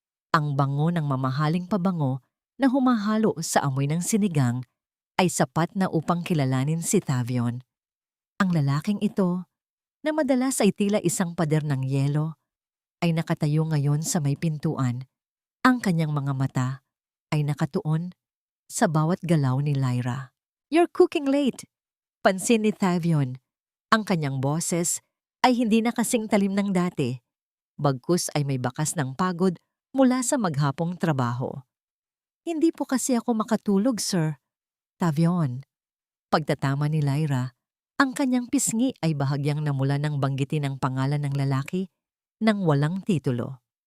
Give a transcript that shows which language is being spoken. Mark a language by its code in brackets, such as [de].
[tl] Ang bango ng mamahaling pabango na humahalo sa amoy ng sinigang ay sapat na upang kilalanin si Thavion. Ang lalaking ito, na madalas ay tila isang pader ng yelo, ay nakatayo ngayon sa may pintuan. Ang kanyang mga mata ay nakatuon sa bawat galaw ni Lyra. [en] "You're cooking late," [tl] pansin ni [en] Thavion. [tl] Ang kanyang boses ay hindi na kasing talim ng dati, bagkus ay may bakas ng pagod mula sa maghapong trabaho. "Hindi po kasi ako makatulog, sir." Thavion. Pagtatama ni Lyra, ang kanyang pisngi ay bahagyang namula ng banggitin ang pangalan ng lalaki nang walang titulo.